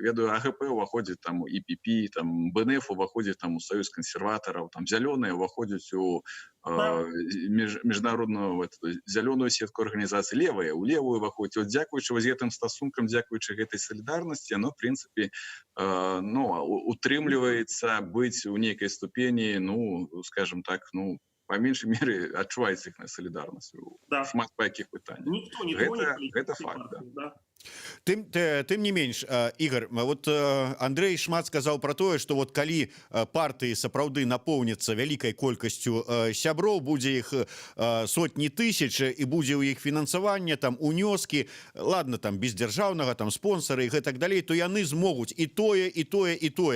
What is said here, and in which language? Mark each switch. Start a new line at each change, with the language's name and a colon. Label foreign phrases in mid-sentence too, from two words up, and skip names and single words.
Belarusian: Ведаю, АГП уваходзіць там у ІПП, там БНФ уваходзіць там у Саюз кансерватараў, там зялёныя уваходзяць у міжнародную зялёную сетку арганізацый, левыя у левую уваходзяць. Вот дзякуючы вось гэтым стасункам, дзякуючы гэтай салідарнасці, яно, в прынцыпе, утрымліваецца быць у нейкай ступені,
Russian: скажем так, по меньшей мере,
Belarusian: адчуваецца іхная салідарнасць у шмат па якіх пытаннях. Гэта факт, да. Тым не менш, Ігор, вот Андрей шмат сказаў про тое, што вот калі партыі сапраўды напоўняцца вялікай колькасцю сяброў, будзе іх сотні тысяч і будзе ў іх фінансаванне, там унёскі, ладно, там без дзяржаўнага, там спонсары і гэтак далей, то яны змогуць і тое, і тое, і тое.